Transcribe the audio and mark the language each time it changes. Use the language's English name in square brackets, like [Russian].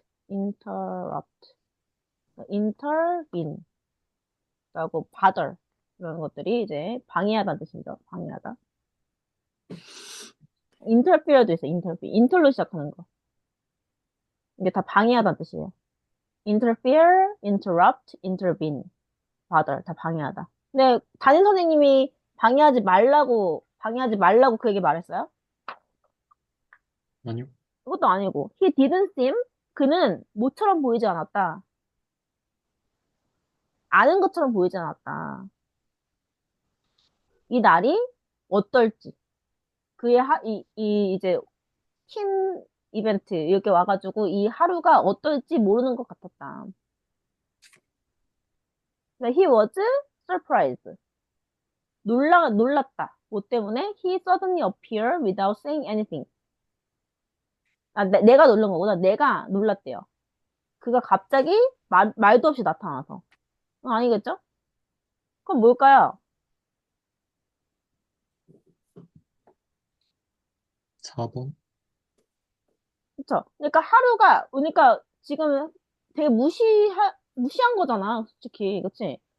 [English] interrupt, intervene, 라고 bother. [Korean] 이런 것들이 이제 방해하다는 뜻이죠. 방해하다. interfere도 있어요. [English] interfere. [Korean] inter로 시작하는 거. 이게 다 방해하다는 뜻이에요. [English] interfere, interrupt, intervene, bother. [Korean] 다 방해하다. 근데 담임 선생님이 방해하지 말라고 그에게 말했어요? 아니요. 그것도 아니고. He didn't seem, 그는 모처럼 보이지 않았다. 아는 것처럼 보이지 않았다. 이 날이 어떨지. 이제 팀 이벤트, 이렇게 와가지고 이 하루가 어떨지 모르는 것 같았다. [English] 근데 he was surprised. [Korean] 놀랐다. 뭐 때문에? [English] He suddenly appeared without saying anything. [Korean] 내가 놀란 거구나. 내가 놀랐대요. 그가 갑자기 말도 없이 나타나서. 아니겠죠? 그럼 뭘까요? 4번. 그쵸? 그러니까 지금 되게 무시한 거잖아, 솔직히. 그치?